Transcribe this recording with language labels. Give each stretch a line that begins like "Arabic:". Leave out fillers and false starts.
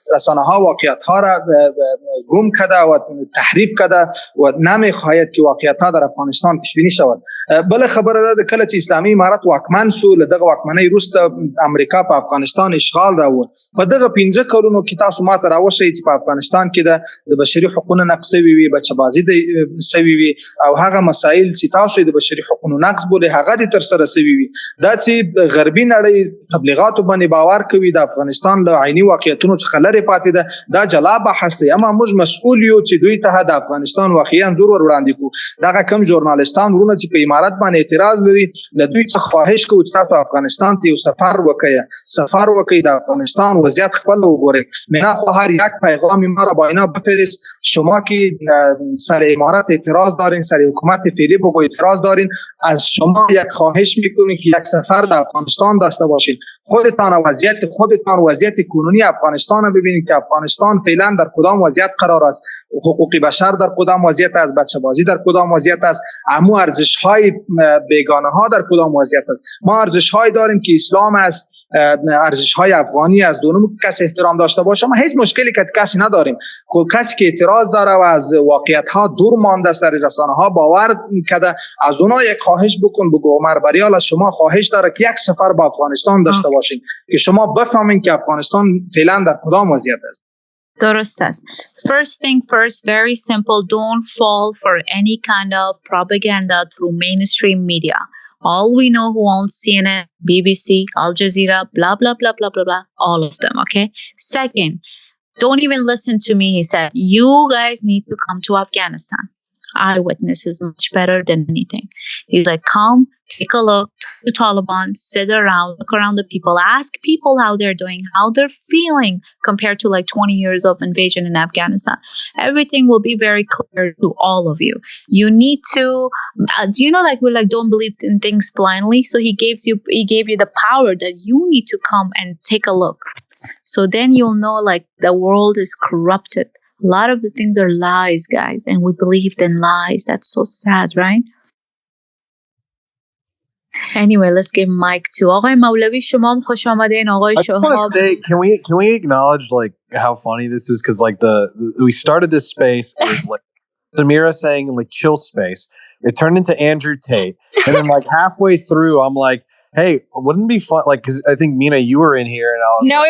Persian: رسانه ها واقعیت ها را گم کرده و تحریف کرده و نمیخواهد که واقعیت ها در افغانستان پیش بینی شود.
Pashto: بل خبره ده کله چې اسلامي امارت واکمن سو، له دغه واکمنۍ وروسته امریکا په افغانستان اشغال راوړ. په دغه 15 کلونو کې تاسو ماته راوښیئ چې په افغانستان کې د بشري حقوقو نقض شوي وي، بچبازي شوي وي، او هغه مسایل چې تاسو د بشري حقوقو نقض بولئ هغه دې ترسره شوي وي. دا چې غربي نړۍ تبلیغاتو باندې باور کوي د افغانستان له عیني واقعیتونو څخه لرې پاتې ده، دا جلا بحث دی. اما موږ مسؤل یو چې دوی ته د افغانستان واقعي انځور ور وړاندې کړو. دغه کم ژورنالستان ورونه چې په امارت باندې اعتراض لري، له دوی څخه خواهش کوو چې تاسو افغانستان ته یو سفر وکړئ، د افغانستان وضعیت خپل وګورئ.
Persian: مینا هر یک پیغام ما را با اینا بفرست. شما که سر امارت اعتراض دارین، سر حکومت فعلی بگو اعتراض دارین، از شما یک خواهش میکنیم که یک سفر در افغانستان داشته باشین. خودتان وضعیت کنونی افغانستان ببینید که افغانستان فعلا در کدام وضعیت قرار است، حقوق بشر در کدام وضعیت است، بچه‌بازی در کدام وضعیت است، امو ارزش‌های بیگانه ها در کدام وضعیت است. ما ارزش‌هایی داریم که اسلام است، ارزش‌های افغانی است. دونم کسی احترام داشته باشه ما هیچ مشکلی که کسی نداریم. کسی که اعتراض داره و از واقعیت‌ها دور مانده، سر رسانه‌ها باور کرده، از اونها یک خواهش بگو عمر بریال از شما خواهش داره که یک سفر به افغانستان داشته باشین که شما بفهمین که افغانستان فعلا در کدام وضعیت است. درست است.
English: First thing first, very simple. Don't fall for any kind of propaganda through mainstream media. All we know who owns CNN, BBC, Al Jazeera, blah, blah, blah, blah, blah, blah. All of them, okay? Second, don't even listen to me. He said, you guys need to come to Afghanistan. Eyewitness is much better than anything. He's like, come, take a look, to Taliban, sit around, look around the people, ask people how they're doing, how they're feeling compared to like 20 years of invasion in Afghanistan. Everything will be very clear to all of you. You need to, do you know, like we're like, don't believe in things blindly. So he gave you the power that you need to come and take a look. So then you'll know like the world is corrupted. A lot of the things are lies, guys, and we believed in lies. That's so sad, right? Anyway, let's give mic to آقای مولوی.
Persian: شما هم خوش آمدین آقای شهاب.
English: Can we acknowledge like how funny this is? Because like we started this space, it was like Sameera saying like chill space. It turned into Andrew Tate, and then like halfway through, I'm like, hey, wouldn't it be fun? Like, because I think Meena, you were in here, and I was no, like,